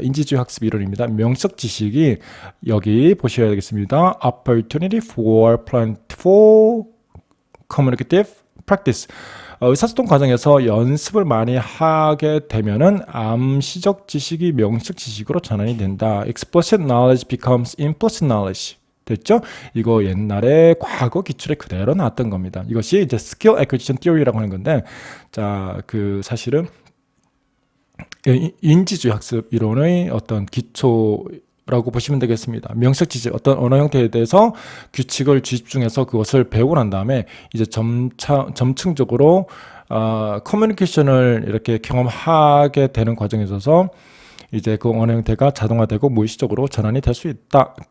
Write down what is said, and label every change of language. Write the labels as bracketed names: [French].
[Korean] 인지주의 학습 이론입니다. 명적 지식이 여기 보셔야 되겠습니다. [English] Opportunity for plentiful communicative practice. [Korean] 의사소통 과정에서 연습을 많이 하게 되면은 암시적 지식이 명식 지식으로 전환이 된다. [English] Explicit knowledge becomes implicit knowledge. [Korean] 됐죠? 이거 옛날에 과거 기출에 그대로 나왔던 겁니다. 이것이 이제 skill acquisition theory라고 하는 건데, 자, 그 사실은 인지주의 학습 이론의 어떤 기초 라고 보시면 되겠습니다. 명식 지식, 어떤 언어 형태에 대해서 규칙을 집중해서 그것을 배우고 난 다음에 이제 점층적으로 커뮤니케이션을 이렇게 경험하게 되는 과정에 있어서 이제 그 언어 형태가 자동화되고 무의식적으로 전환이 될 수 있다.